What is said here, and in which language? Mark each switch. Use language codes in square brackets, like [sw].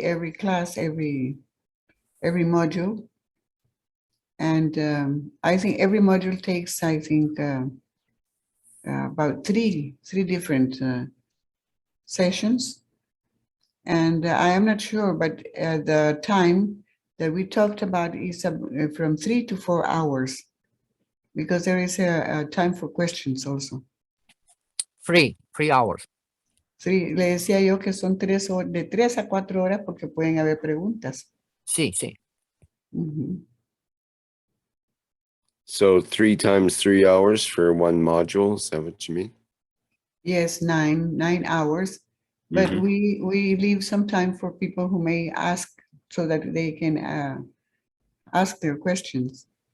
[en] Every class, every module, and I think every module takes, I think, about three different sessions. And I am not sure, but the time that we talked about is from 3 to 4 hours, because there is a time for questions also. 3 hours. [es] Sí, le decía yo que son de 3 a 4 horas porque pueden haber preguntas. Sí, sí. [en] So 3 times 3 hours for one module, is that what you mean? Yes, 9 hours. But we leave some time for people who may ask so that they can ask their questions.